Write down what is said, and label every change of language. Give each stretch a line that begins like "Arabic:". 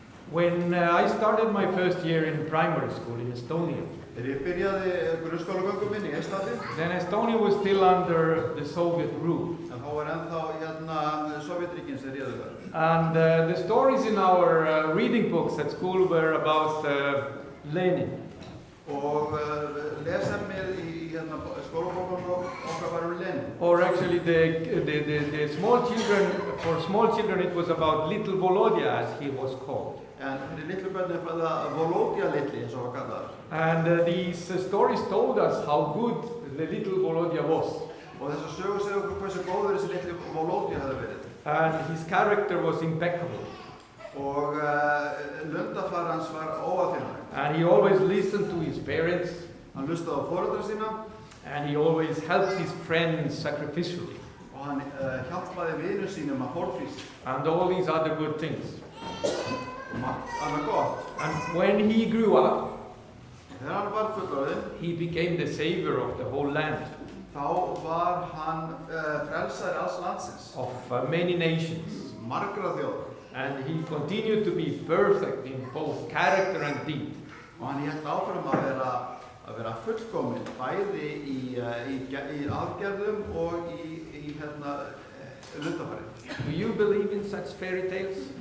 English: When I started my first year in primary school in Estonia,
Icelandic: Þegar ég byrjaði grunnskólagöngu minn í Eistlandi,
English: then Estonia was still under the Soviet rule.
Icelandic: en þá var ennþá Sovjetríkin sem réðu þar.
English: And the stories in our reading books at school were about Lenin.
Icelandic: Og lesefnið í skólabókunum okkar var Lenin.
English: Or actually the small children, for small children it was about little Volodya as he was called.
Icelandic: En fyrir litlu börnin var það Volodya litli eins og var kallaður.
English: And these stories told us how good the little Volodya was.
Icelandic: Og þessar sögur segja okkur hversu góður þessi litli Volodya hefði verið.
English: And his character was impeccable.
Icelandic: Og lundafar hans var óaðfinnanleg.
English: And he always listened to his parents.
Icelandic: Hann hlustaði á foreldra sína.
English: And he always helped his friends sacrificially.
Icelandic: Og hann hjálpaði vinum sínum að fórnfýsa.
English: And all these other good things.
Icelandic: Og margt annað gott.
English: And when he grew up,
Icelandic: Þegar hann var fullorðinn,
English: he became the savior of the whole land,
Icelandic: þá var hann frelsari alls landsins.
English: of many nations.
Icelandic: Margra þjóða.
English: And he continued to be perfect in both character and deed.
Icelandic: Og hann hélt áfram að vera fullkominn bæði í aðgerðum og í lundafari.
English: Do you believe in such fairy tales?